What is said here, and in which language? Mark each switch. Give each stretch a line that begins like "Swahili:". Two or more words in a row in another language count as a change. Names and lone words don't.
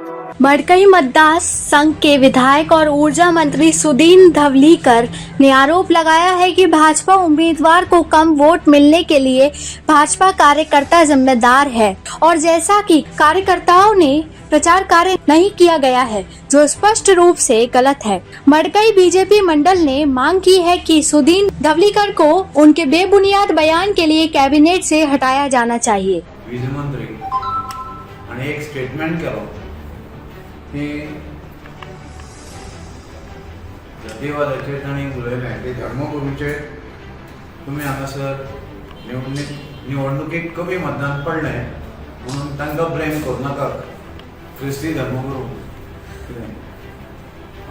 Hindi: मडकई मतदार संघ के विधायक और ऊर्जा मंत्री सुदीन धवलीकर ने आरोप लगाया है कि भाजपा उम्मीदवार को कम वोट मिलने के लिए भाजपा कार्यकर्ता जिम्मेदार है और जैसा कि कार्यकर्ताओं ने प्रचार कार्य नहीं किया गया है, जो स्पष्ट रूप से गलत है। मडकई बीजेपी मंडल ने मांग की है कि सुदीन धवलीकर को उनके बेबुनियाद बयान के लिए कैबिनेट से हटाया जाना चाहिए।
Konkani: वीज मंत्री आणि एक स्टेटमेंट केलो की जातीवादाचेर तांणी उलयलें की धर्मगुरूचेर तुमी हांगासर निवडणुकीक कमी मतदान पडलें म्हणून तांकां ब्लेम करूं नाका, क्रिस्ती धर्मगुरू कितें।